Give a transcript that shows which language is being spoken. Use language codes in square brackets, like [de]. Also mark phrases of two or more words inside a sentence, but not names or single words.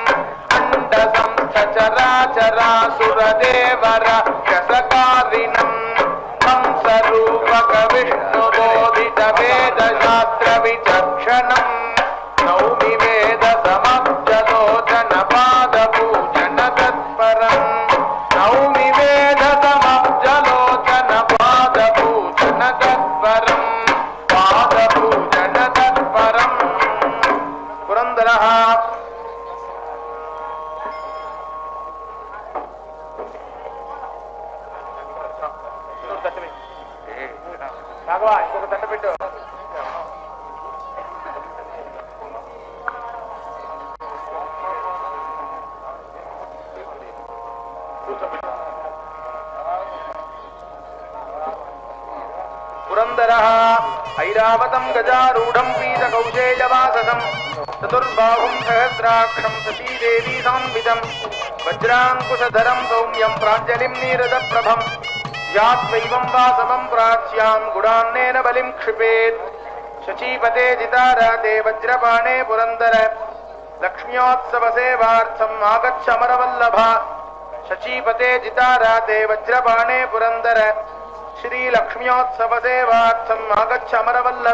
[sa] चराचरासुर राक्षसकारिणम् हंसरूपक विष्णु बोधित वेद शास्त्र विचक्षणम् नौमि वेद समब्जलोचन पाद पूजन तत्परम् नौमि वेद समब्जलोचन पाद पूजन तत्परम् पाद पूजन तत्परम्। [te] पुरंदरः ఇంకొక తట్ట పెట్టు. [sa] పురందరః ఐరావతం గజారూఢం పీతకౌశేయవాససం చతుర్బాహుం సహస్రాక్షం సతీదేవీ సాన్వితం వజ్రాంకుశధరం సౌమ్యం ప్రాంజలిం నీరదప్రభం यात्वैवं वासवं प्राच्यां गुडान्नेन बलिं क्षिपेत् शचीपते जिताराते वज्रपाणे पुरन्दर लक्ष्म्योत्सवसेवार्थम् आगच्छमरवल्लभ शचीपते जिताराते वज्रपाणे पुरन्दर श्रीलक्ष्म्योत्सवसेवार्थम् आगच्छमरवल्लभ।